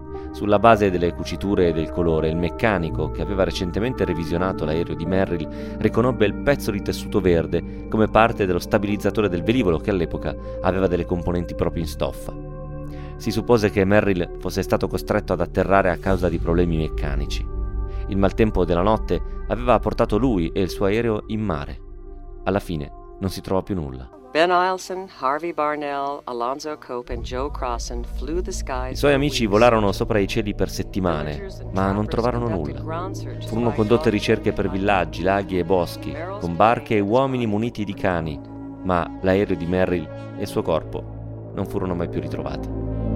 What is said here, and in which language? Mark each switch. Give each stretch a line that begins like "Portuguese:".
Italian: Sulla base delle cuciture e del colore, il meccanico, che aveva recentemente revisionato l'aereo di Merrill, riconobbe il pezzo di tessuto verde come parte dello stabilizzatore del velivolo, che all'epoca aveva delle componenti proprio in stoffa. Si suppose che Merrill fosse stato costretto ad atterrare a causa di problemi meccanici. Il maltempo della notte aveva portato lui e il suo aereo in mare. Alla fine non si trovò più nulla.
English: Ben Ilson, Harvey Barnell, Alonzo Cope and Joe Crossan flew the skies.
Italian: I suoi amici volarono sopra i cieli per settimane, ma non trovarono nulla. Furono condotte ricerche per villaggi, laghi e boschi, con barche e uomini muniti di cani, ma l'aereo di Merrill e il suo corpo non furono mai più ritrovati.